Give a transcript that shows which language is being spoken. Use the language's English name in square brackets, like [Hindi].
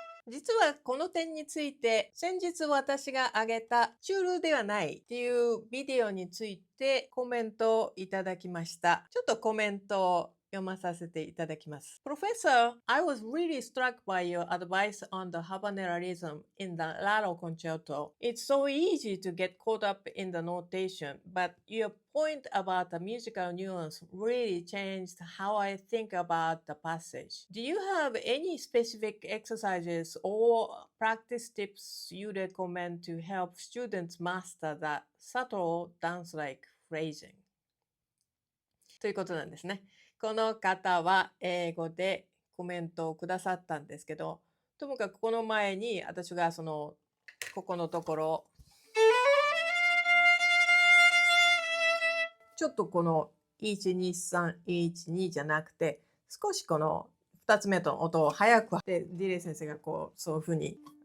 [Japanese] 実はこの点について先日私が上げたチュールではないっていうビデオについてコメントをいただきました。ちょっとコメントを読まさせていただきます。 [English] Professor, I was really struck by your advice on the habanera rhythm in the Laro concerto. It's so easy to get caught up in the notation, but your point about the musical nuance really changed how I think about the passage. Do you have any specific exercises or practice tips you recommend to help students master the subtle dance-like phrasing? [Japanese] ということなんですね。この方は英語でコメントをくださったんですけど、ともかくこの前に私がここのところ、ちょっとこの12312じゃなくて、少しこの2つ目の音を早くで、ディレイ先生がそういうふうに